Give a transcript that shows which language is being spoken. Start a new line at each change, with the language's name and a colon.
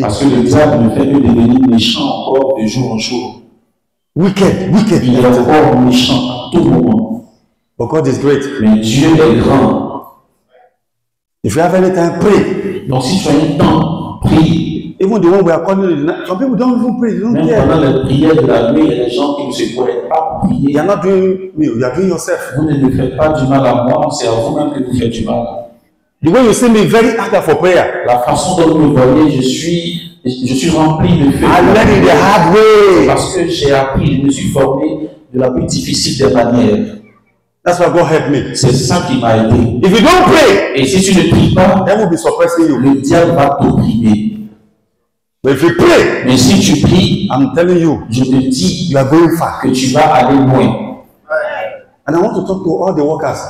French: Parce que le diable ne fait que devenir méchant encore de jour en jour.
English: Wicked, wicked.
French: Il est encore méchant à tout moment.
English: But God is great.
French: Mais Dieu est grand.
English: If you have any time, pray.
French: Donc si tu as un temps, prie.
English: Even the one we are calling, some people don't even pray. They don't
French: Même
English: care.
French: pendant la prière de la nuit, il y a des gens qui ne se pourraient pas prier.
English: You are not doing me, you are doing yourself.
French: Vous ne me faites pas du mal à moi, c'est à vous-même que vous faites du mal.
English: The way you see me, very active for prayer.
French: La façon dont vous me voyez, je suis rempli de feu.
English: I learned it the hard way.
French: Parce que j'ai appris, je me suis formé de la plus difficile des manières.
English: That's why God helped me.
French: C'est ça qui m'a aidé.
English: If you don't pray,
French: et si tu ne pries pas,
English: that will be suppressing you.
French: Le diable va t'opprimer.
English: But if you pray,
French: mais si tu pries,
English: I'm telling you,
French: je te dis
English: you are going far.
French: Que tu vas aller loin.
English: And I want to talk to all the workers.